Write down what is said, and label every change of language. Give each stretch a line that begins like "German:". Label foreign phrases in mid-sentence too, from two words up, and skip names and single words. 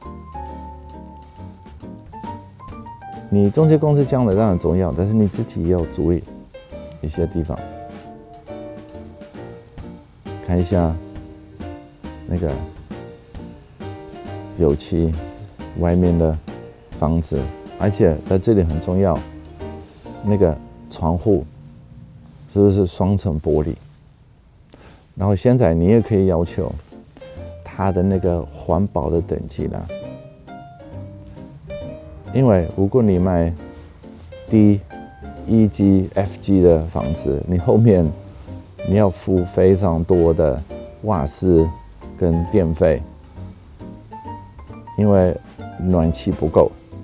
Chinese: 你中介公司講的當然重要，但是你自己也要注意一些地方，看一下那個油漆外面的房子，而且在這裡很重要，那個窗戶是不是雙層玻璃？然後現在你也可以要求它的那個環保的等級了，因為如果你買E 級、F 級的房子，你後面你要付非常多的瓦斯跟電費，因為暖氣不夠。